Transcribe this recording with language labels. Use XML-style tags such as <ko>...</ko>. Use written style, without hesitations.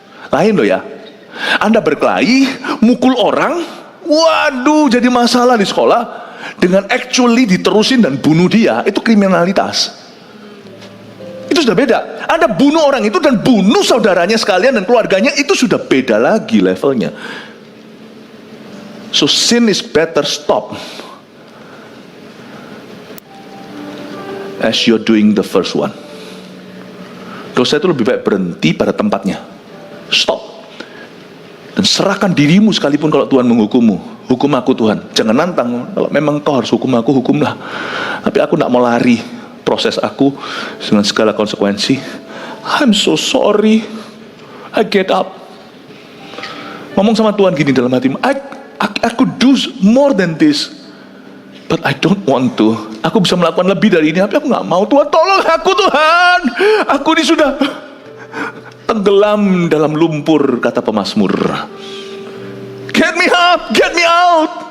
<id>Lain loh ya. Anda berkelahi, mukul orang, waduh jadi masalah di sekolah, dengan actually diterusin dan bunuh dia, itu kriminalitas. Itu sudah beda. Anda bunuh orang itu dan bunuh saudaranya sekalian dan keluarganya, itu sudah beda lagi levelnya.</id> <en>So sin is better stop as you're doing the first one.</en> <id>Dosa itu lebih baik berhenti pada tempatnya. Stop. Dan serahkan dirimu sekalipun kalau Tuhan menghukummu. Hukum aku Tuhan. Jangan nantang. Kalau memang kau harus hukum aku, hukumlah. Tapi aku tidak mau lari proses aku dengan segala konsekuensi.</id> <en>I'm so sorry. I get up.</en> <id>Ngomong sama Tuhan gini dalam hatimu.</id> <en>I could do more than this. But I don't want to.</en> <id>Aku bisa melakukan lebih dari ini, tapi aku nggak mau. Tuhan, tolong aku Tuhan. Aku ini sudah tenggelam dalam lumpur, kata pemazmur.</id> <en>Get me up, get me out.</en>